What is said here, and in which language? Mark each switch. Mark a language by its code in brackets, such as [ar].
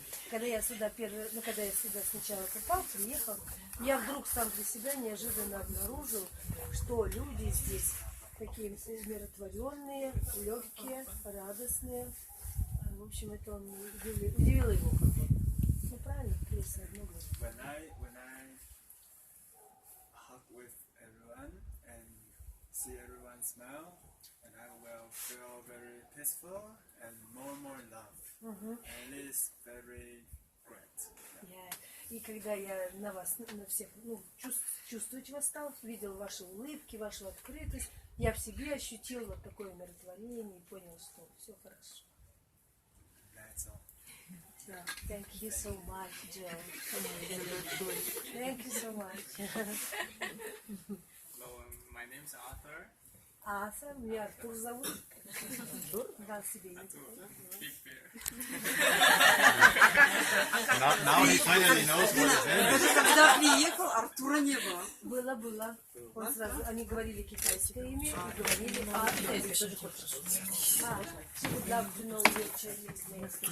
[ru] Когда я сюда когда я сюда сначала попал, приехал, я вдруг сам для себя неожиданно обнаружил, что люди здесь такие умиротворенные, легкие, радостные. В общем, это он удивило его как-то. Ну правильно, пресса одно говорит. [en] When I hug with everyone and see everyone smile, and I will feel very peaceful and more love. And it is very great. [ru] И когда я на вас, на всех, чувствовать вас стал, видел ваши улыбки, вашу открытость, я в себе ощутил вот такое умиротворение и понял, что все хорошо. [en] That's all. Thank you so much, Joe. Thank you so much. Hello, my name is Arthur. [ru] Аса, меня Артур зовут. Дал себе имя. [en] Big Bear. Now he finally knows what his name is. [ru] Когда приехал, Артура не было. Было. Он сразу, они говорили китайское имя и говорили, ты тоже хочешь. [en] She would love to know your Chinese name.